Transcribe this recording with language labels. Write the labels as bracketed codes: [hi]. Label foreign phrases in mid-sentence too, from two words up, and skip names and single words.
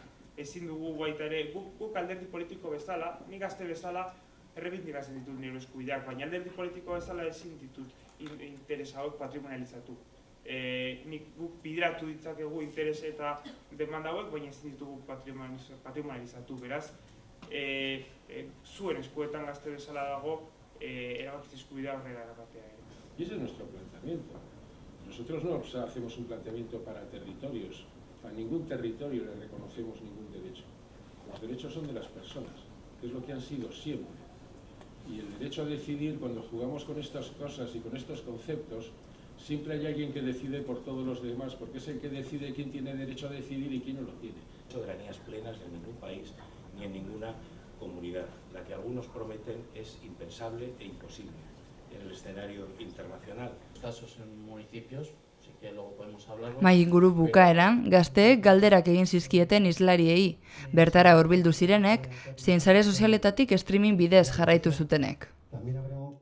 [eu] Ezin dugu baita ere, guk alderdi politiko bezala, ni gazte bezala errebindikatzen ditut nire eskubideak, baina alderdi politiko bezala ezin ditut interesa hauek patrimonializatu. Guk bideratu ditzakegu interes eta demanda hauek, baina ezin ditugu patrimonializatu. Beraz, zuen eskuetan gazte bezala dago erabakitze eskubidea horrela eramatea. [es] Y ese es nuestro planteamiento. Nosotros no hacemos un planteamiento para territorios. A ningún territorio le reconocemos ningún derecho. Los derechos son de las personas, que es lo que han sido siempre. Y el derecho a decidir, cuando jugamos con estas cosas y con estos conceptos, siempre hay alguien que decide por todos los demás, porque es el que decide quién tiene derecho a decidir y quién no lo tiene. Soberanías plenas en ningún país ni en ninguna comunidad. La que algunos prometen es impensable e imposible en el escenario internacional. Casos en municipios, sí que luego podemos hablarlo. [eu] Mahai inguru bukaeran, gazteek galderak egin zizkieten islariei, bertara hurbildu zirenek, zein sare sozialetatik streaming bidez jarraitu zutenek.